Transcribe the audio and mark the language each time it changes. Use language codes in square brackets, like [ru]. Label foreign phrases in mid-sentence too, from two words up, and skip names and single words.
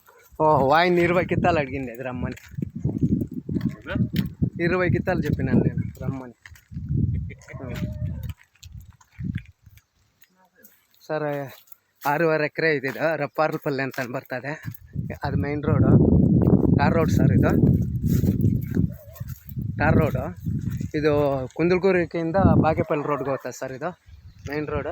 [te] ఓ వాయిన్ 20 కిత్తాలు అడిగింది అది రమ్మని. 20 కిత్తాలు చెప్పినాను నేను రమ్మని. [kn] ಸರ್ 6.5 ಎಕರೆ ಇದೆ ಇದು. ರಪ್ಪಾರ್ಲಪಲ್ಲಿ ಅಂತ ಬರ್ತದೆ. ಅದು [en] main road, tar road [kn] ಸರ್ ಇದು. [en] tar road [kn] ಇದು ಕುಂದಲ್ಗುರಿಯಿಂದ ಬಾಗೇಪಲ್ಲಿ ರೋಡ್ಗೆ ಹೋಗ್ತದೆ ಸರ್ ಇದು [en] main road.